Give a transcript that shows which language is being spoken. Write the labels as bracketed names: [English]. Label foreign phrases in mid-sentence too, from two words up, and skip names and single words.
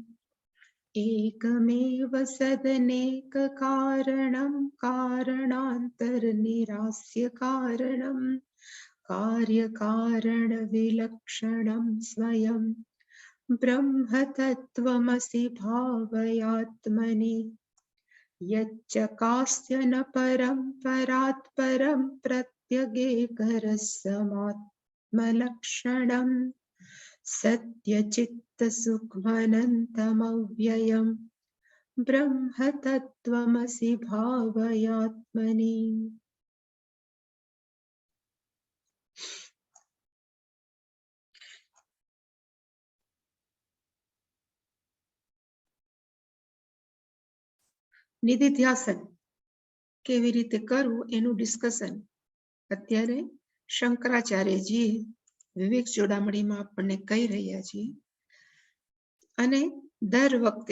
[Sanskrit] एकमेव सदनेककारणं कारणान्तरनिरास्य कारणं कार्यकारणविलक्षणं स्वयं ब्रह्म तत्त्वमसि भावयात्मनि यच्चकास्य न परं परात् परं प्रत्यगेकरसमात्मलक्षणं सत्यचित्तसुखमनन्तमव्ययं ब्रह्म तत्त्वमसि भावयात्मनि [Gujarati] નિધિધ્યાસન કેવી રીતે કરવું એનું ડિસ્કશન અત્યારે શંકરાચાર્યજી વિવેક જોડામણીમાં આપણને કહી રહ્યા છીએ અને દર વખતે